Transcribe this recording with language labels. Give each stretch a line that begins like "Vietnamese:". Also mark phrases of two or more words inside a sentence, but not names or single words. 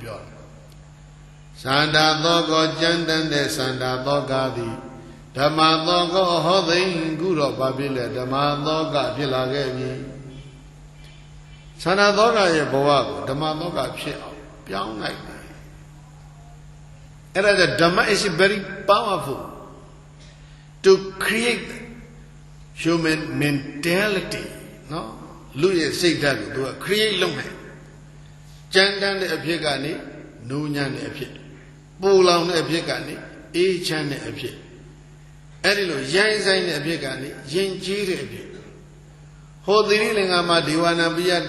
Burmese: ပြောတယ်စန္ဒာသောကောကြမ်းတမ်းတဲ့စန္ဒာသောကသည်ဓမ္မသောကောဟောသိင်ခုတော့ဘာဖြစ်လဲဓမ္မသောကဖြစ်လာခဲ့ပြီစန္ဒာသောကရဲ့ဘဝကိုဓမ္မသောကဖြစ်အောင်ပြောင်းလိုက်တယ်အဲ့ဒါဓမ္မ
English: is very powerful to create human mentality
Burmese: နော်လူ ရဲ့စိတ်ဓာတ်ကိုသူက create လုပ်နိုင်ကြမ်းတမ်းတဲ့အဖြစ်ကနေနူးညံ့တဲ့အဖြစ်ပူလောင်တဲ့အဖြစ်ကနေအေးချမ်းတဲ့အဖြစ်အဲ့ဒီလိုရိုင်းဆိုင်တဲ့အဖြစ်ကနေရင်ကြီးတဲ့အဖြစ်ဟောသီရိလင်္ကာမှာဒေဝနာပိယတိ